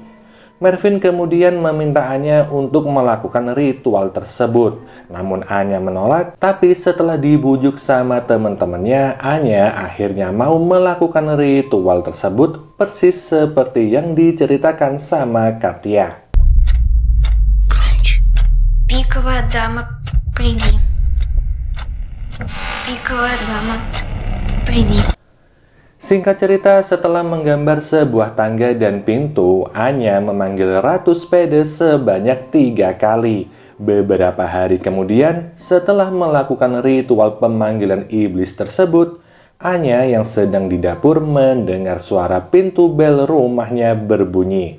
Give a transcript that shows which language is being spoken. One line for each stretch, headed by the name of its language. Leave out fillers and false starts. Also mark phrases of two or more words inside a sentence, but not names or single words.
Indonesian: Mervin kemudian meminta Anya untuk melakukan ritual tersebut. Namun Anya menolak, tapi setelah dibujuk sama teman-temannya, Anya akhirnya mau melakukan ritual tersebut persis seperti yang diceritakan sama Katya.
Russian: Пиковая дама, приди. Пиковая дама, приди.
Indonesian: Singkat cerita, setelah menggambar sebuah tangga dan pintu, Anya memanggil Ratu Spades sebanyak 3 kali. Beberapa hari kemudian, setelah melakukan ritual pemanggilan iblis tersebut, Anya yang sedang di dapur mendengar suara pintu bel rumahnya berbunyi.